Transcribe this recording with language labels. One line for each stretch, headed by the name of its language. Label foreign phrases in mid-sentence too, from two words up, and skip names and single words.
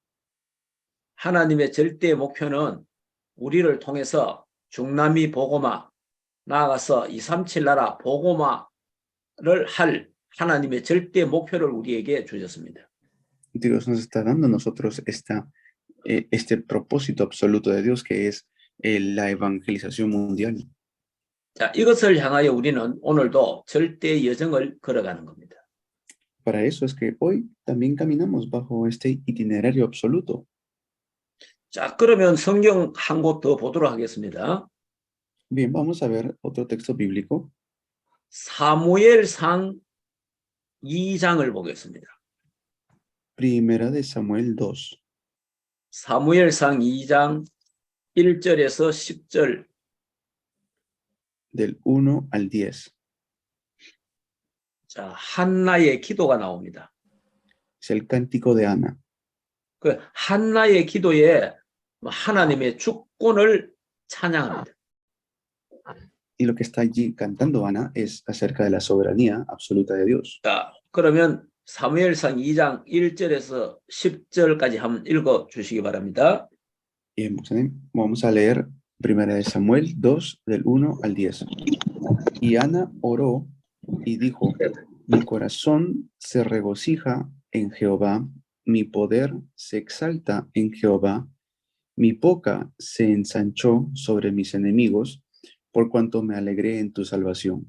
Korean: 하나님의 절대 목표는 우리를 통해서 중남미 복음화, 나아가서 237 나라 복음화를 할 하나님의 절대 목표를 우리에게 주셨습니다.
Spanish: Dios nos está dando a nosotros este propósito absoluto de Dios que es la evangelización mundial.
Korean: 자, 이것을 향하여 우리는 오늘도 절대 여정을 걸어가는 겁니다.
Spanish: Para eso es que hoy también caminamos bajo este itinerario absoluto.
Korean: 자, 그러면 성경 한 곳 더 보도록 하겠습니다.
Spanish: Bien, vamos a ver otro texto bíblico.
Korean: 사무엘상 2장을 보겠습니다.
Spanish: Primera de Samuel 2,
Korean: 사무엘상 2장 1절에서 10절.
Spanish: del 1 al 10.
Korean: 자, 한나의 기도가 나옵니다.
Spanish: Es el cántico de Ana.
Korean: 그 한나의 기도에 하나님의 주권을 찬양합니다.
Spanish: Y lo que está allí cantando Ana es acerca de la soberanía absoluta de Dios.
Korean: 자, 그러면 사무엘상 2장 1절에서 10절까지 한번 읽어 주시기 바랍니다.
Spanish: Y vamos a leer Primera de Samuel 2, del 1 al 10. Y Ana oró y dijo, mi corazón se regocija en Jehová, mi poder se exalta en Jehová, mi boca se ensanchó sobre mis enemigos, por cuanto me alegré en tu salvación.